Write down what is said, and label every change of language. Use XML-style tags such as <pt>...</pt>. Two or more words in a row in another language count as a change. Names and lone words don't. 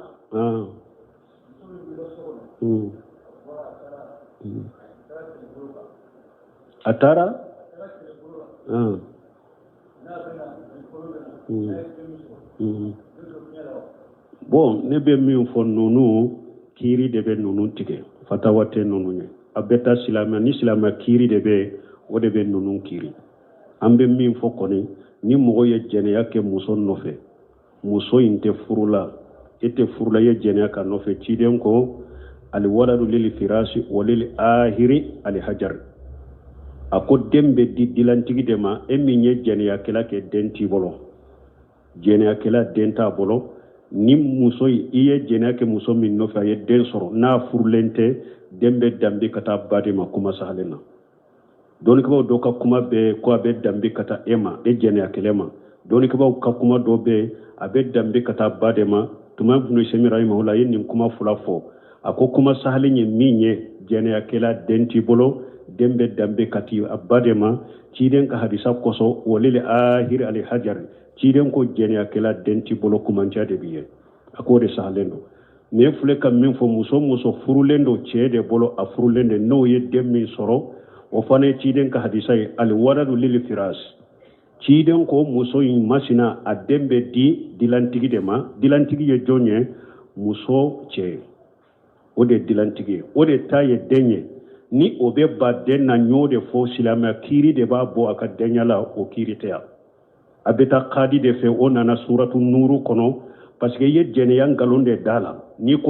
<bm>a taara bon ne bɛ min fɔ ninnu kiiri de bɛ ninnu tigɛ fatawa tɛ ninnu ye a bɛ taa silamɛ ni silamɛ kiiri de bɛ o de bɛ ninnu kiiri an bɛ min fɔ kɔni ni mɔgɔ ye jɛnɛya kɛ muso nɔfɛ muso in tɛ furu la e tɛ furu la ye jɛnɛya ka nɔfɛ ciden ko</bm> <ar>الولد للفراش وللعاهر الحجر</ar> <bm>a ko den bɛ di dilantigi de ma e min ye jɛnɛyakɛla kɛ den t'i bolo jɛnɛyakɛla den t'a bolo ni muso i ye jɛnɛya kɛ muso min nɔfɛ a ye den sɔrɔ n'a furulen tɛ den bɛ danbe ka taa ba de ma kuma sahalen na dɔɔnikɛbaw dɔ ka kuma bɛ ko a bɛ danbe ka taa e ma e jɛnɛyakɛla ma dɔɔnikɛbaw ka kuma dɔ bɛ a bɛ danbe ka taa ba de ma tuma ibn Sami rahimahullah ye nin kuma fila fɔ a ko kuma sahalen ye min ye jɛnɛyakɛla den t'i bolo den bɛ danbe ka taa a ba de ma ciden ka hadisa kɔsɔ</bm> <ar>وللعاهر الحجر</ar> <bm>ciden ko jɛnɛyakɛla den t'i bolo kumanciya de b'i ye a k'o de sahalen don ne filɛ ka min fɔ muso furulen don cɛ de bolo a furulen de n'o ye den min sɔrɔ o fana ye ciden ka hadisa ye</bm> <ar>الولد للفراش</ar> <bm>ciden ko muso in masina a den bɛ di dilantigi de ma dilantigi ye jɔn ye muso cɛ o de dilantigi ye o de ta ye den ye ni o bɛ ba den na ɲ'o de fɔ silamɛya kiiri de b'a bɔ a ka denya la o kiiri tɛ yan a bɛ taa kadi de fɛ o nana suratu nuru kɔnɔ</bm> <fr>parce que</fr> <bm>i ye jɛnɛya nkalon de da la ni ko</bm>